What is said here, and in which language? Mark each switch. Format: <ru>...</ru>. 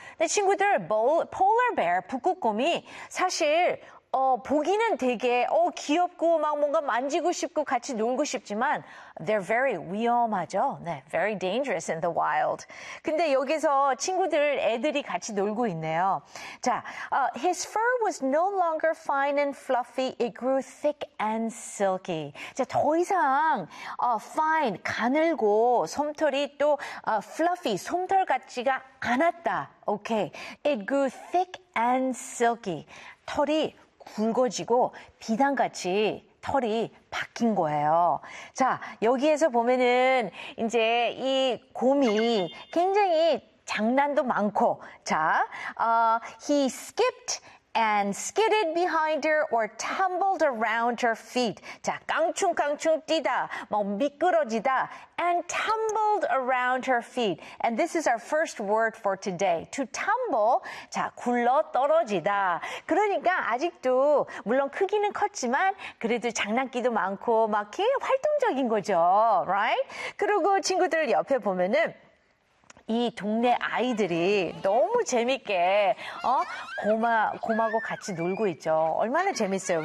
<ko>근데 친구들, polar bear, 북극곰이 사실, 보기는 되게, 귀엽고 막 뭔가 만지고 싶고 같이 놀고 싶지만,</ko> <en>they're very</en> <ko>위험하죠.</ko> <en>네, very dangerous in the wild.</en> <ko>근데 여기서 친구들, 애들이 같이 놀고 있네요.</ko> <en>자, his fur was no longer fine and fluffy. It grew thick and silky.</en> <ko>자, 더 이상, fine, 가늘고, 솜털이 또, fluffy, 솜털 같지가 않았다. Okay.</ko> <en>It grew thick and silky.</en> <ko>털이 굵어지고 비단같이 털이 바뀐 거예요. 자, 여기에서 보면은 이제 이 곰이 굉장히 장난도 많고 자,</ko> <en>he skipped and skidded behind her or tumbled around her feet.</en> <ko>자, 깡충깡충 뛰다, 뭐 미끄러지다</ko> <en>and tumbled around her feet. And this is our first word for today. To tumble,</en> <ko>자, 굴러떨어지다. 그러니까 아직도 물론 크기는 컸지만 그래도 장난기도 많고 막 이렇게 활동적인 거죠.</ko> <en>Right?</en> <ko>그리고 친구들 옆에 보면은 이 동네 아이들이 너무 재밌게 곰하고 같이 놀고 있죠. 얼마나 재밌어요.</ko>